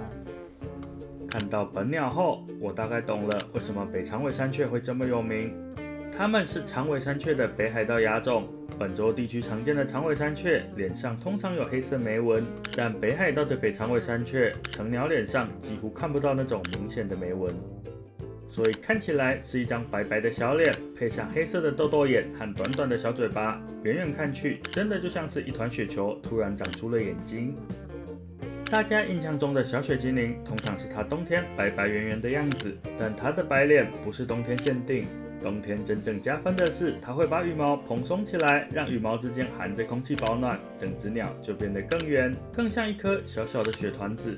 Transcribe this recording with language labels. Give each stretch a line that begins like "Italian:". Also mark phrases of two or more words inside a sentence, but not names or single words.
Chinese: 看到本鳥後，我大概懂了為什麼北長尾山雀會這麼有名。它們是長尾山雀的北海道亞種。本州地區常見的長尾山雀臉上通常有黑色眉紋，但北海道的北長尾山雀成鳥臉上幾乎看不到那種明顯的眉紋。所以看起來是一張白白的小臉，配上黑色的豆豆眼和短短的小嘴巴，遠遠看去，真的就像是一團雪球突然長出了眼睛。大家印象中的小雪精靈，通常是它冬天白白圓圓的樣子，但它的白臉不是冬天限定，冬天真正加分的是，它會把羽毛蓬鬆起來，讓羽毛之間含着空氣保暖，整隻鳥就變得更圓，更像一顆小小的雪團子。